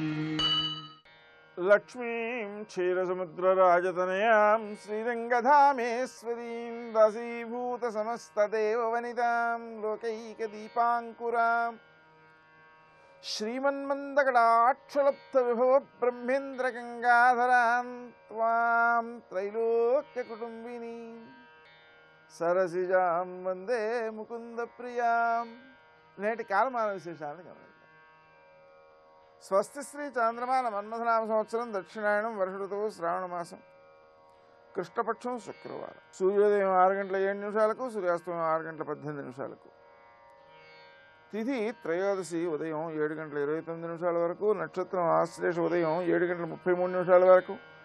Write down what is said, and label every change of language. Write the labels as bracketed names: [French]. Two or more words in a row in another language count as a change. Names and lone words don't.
[Sanskrit] लक्ष्मीं क्षीरसमुद्रराजतनयां श्रीरङ्गधामेश्वरीं वसीभूतसमस्तदेववनितां लोकैकदीपाङ्कुरां श्रीमन्मन्दकटाक्षलब्धविभव ब्रह्मेन्द्रगङ्गाधरां त्वां त्रैलोक्यकुटुम्बिनी सरसिजां वन्दे मुकुन्दप्रियां। [Telugu] నేటి కాలమాన విశేషాలను గమనిద్దాం. స్వస్తి శ్రీ చాంద్రమాన మన్మథనామ సంవత్సరం దక్షిణాయనం వర్ష ఋతువు శ్రావణ మాసం కృష్ణపక్షం శుక్రవారం. సూర్యోదయం 6 గంటల 7 నిమిషాలకు, సూర్యాస్తమయం 6 గంటల 18 నిమిషాలకు. తిథి త్రయోదశి ఉదయం 7 గంటల 29 నిమిషాల వరకు, నక్షత్రం ఆశ్లేష ఉదయం 7 గంటల 33 నిమిషాల వరకు,